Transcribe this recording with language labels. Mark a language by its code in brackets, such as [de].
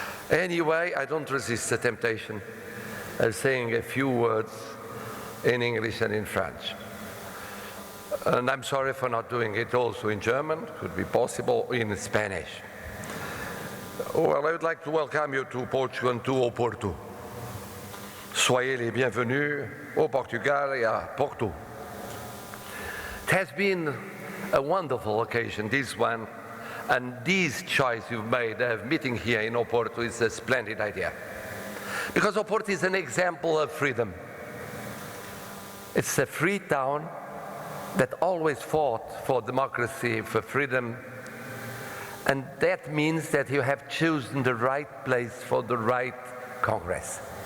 [en] Anyway, I don't resist the temptation of saying a few words in English and in French. And I'm sorry for not doing it also in German, could be possible, in Spanish. Well, I would like to welcome you to Portugal and to Porto. [fr] Soyez les bienvenus au Portugal et à Porto. [en] It has been a wonderful occasion, this one, and this choice you've made of meeting here in Porto is a splendid idea. Because Porto is an example of freedom. It's a free town that always fought for democracy, for freedom, and that means that you have chosen the right place for the right Congress.